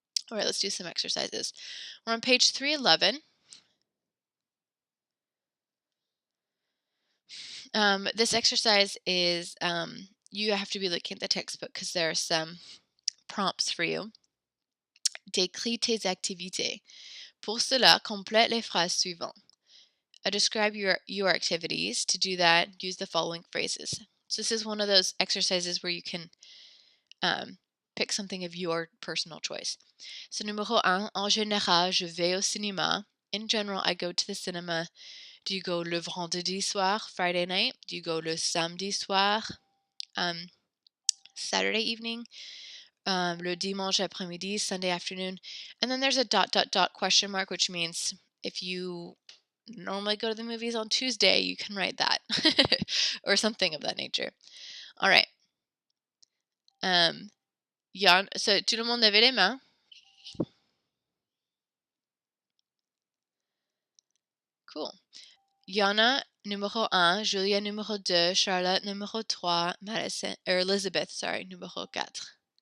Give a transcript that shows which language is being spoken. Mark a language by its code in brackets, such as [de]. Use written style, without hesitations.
[en] All right, let's do some exercises. We're on page 311. This exercise is, you have to be looking at the textbook because there are some prompts for you. [fr] Décris tes activités. Pour cela, complète les phrases suivantes. [en] Describe your activities. To do that, use the following phrases. So this is one of those exercises where you can pick something of your personal choice. [fr] So numéro 1, en général, je vais au cinéma. [en] In general, I go to the cinema. Do you go [fr] le vendredi soir, [en] Friday night? Do you go [fr] le samedi soir, [en] Saturday evening? [fr] le dimanche après-midi, [en] Sunday afternoon. And then there's a ... question mark, which means if you normally go to the movies on Tuesday, you can write that or something of that nature. All right. [fr] So tout le monde levait les mains. [en] Cool. Yana, numéro 1, Julia, numéro 2, Charlotte, numéro 3, Madison, Elizabeth, sorry, numéro 4.